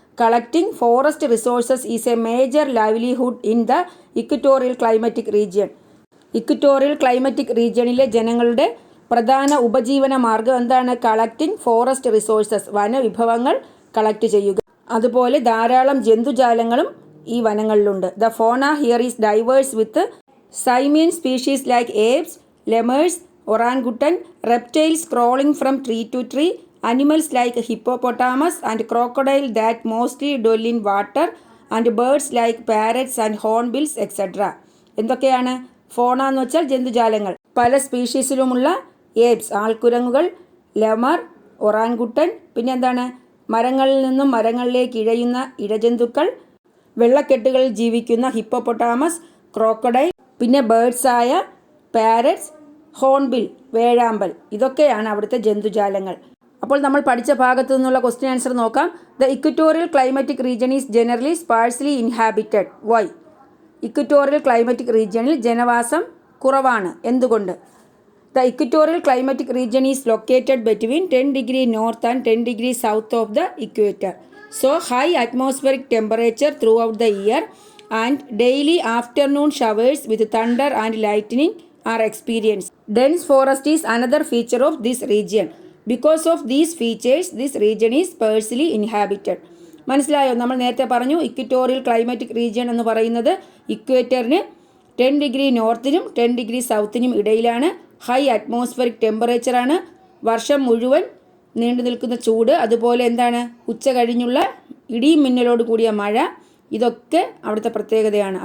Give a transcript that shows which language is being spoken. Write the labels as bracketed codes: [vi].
[en] Collecting forest resources is a major livelihood in the equatorial climatic region. [ml] Equatorial climatic റീജിയനിലെ ജനങ്ങളുടെ പ്രധാന ഉപജീവന മാർഗം എന്താണ്? [en] collecting forest resources, [ml] വനവിഭവങ്ങൾ കളക്ട് ചെയ്യുക. അതുപോലെ ധാരാളം ജന്തുജാലങ്ങളും ഈ വനങ്ങളിലുണ്ട്. [en] The fauna here is diverse with simian species like apes, lemurs, orangutan, reptiles crawling from tree to tree, animals like hippopotamus and crocodile that mostly dwell in water, and birds like parrots and hornbills etc. [ml] എന്തൊക്കെയാണ്? ഫോണ എന്ന് വെച്ചാൽ ജന്തുജാലങ്ങൾ. പല സ്പീഷീസിലുമുള്ള ഏപ്സ്, ആൾക്കുരങ്ങുകൾ, ലെമർ, ഒറാൻഗുട്ടൻ, പിന്നെ എന്താണ്? മരങ്ങളിൽ നിന്നും മരങ്ങളിലേക്ക് ഇഴയുന്ന ഇഴജന്തുക്കൾ, വെള്ളക്കെട്ടുകളിൽ ജീവിക്കുന്ന ഹിപ്പോപ്പൊട്ടാമസ്, ക്രോക്കഡൈൽ, പിന്നെ ബേർഡ്സായ പാരറ്റ്സ്, ഹോൺബിൽ, വേഴാമ്പൽ, ഇതൊക്കെയാണ് അവിടുത്തെ ജന്തുജാലങ്ങൾ. അപ്പോൾ നമ്മൾ പഠിച്ച ഭാഗത്തു നിന്നുള്ള ക്വസ്റ്റ്യൻ ആൻസർ നോക്കാം. [en] The equatorial climatic region is generally sparsely inhabited. Why? [ml] Equatorial climatic റീജിയനിൽ ജനവാസം കുറവാണ്. എന്തുകൊണ്ട്? [en] The equatorial climatic region is located between 10 degree north and 10 degree south of the equator. So high atmospheric temperature throughout the year and daily afternoon showers with thunder and lightning are experienced. Dense forest is another feature of this region. Because of these features, this region is sparsely inhabited. [ml] മനസ്സിലായോ? നമ്മൾ നേരത്തെ പറഞ്ഞു equatorial climatic region എന്ന് പറയുന്നത് ഇക്വേറ്ററിന് 10 degree നോർത്തിനും 10 degree സൗത്തിനും ഇടയിലാണ്. High atmospheric ടെമ്പറേച്ചറാണ്, വർഷം മുഴുവൻ നീണ്ടു നിൽക്കുന്ന ചൂട്, അതുപോലെ എന്താണ്? ഉച്ച കഴിഞ്ഞുള്ള ഇടിയും മിന്നലോട് കൂടിയ മഴ, ഇതൊക്കെ അവിടുത്തെ പ്രത്യേകതയാണ്.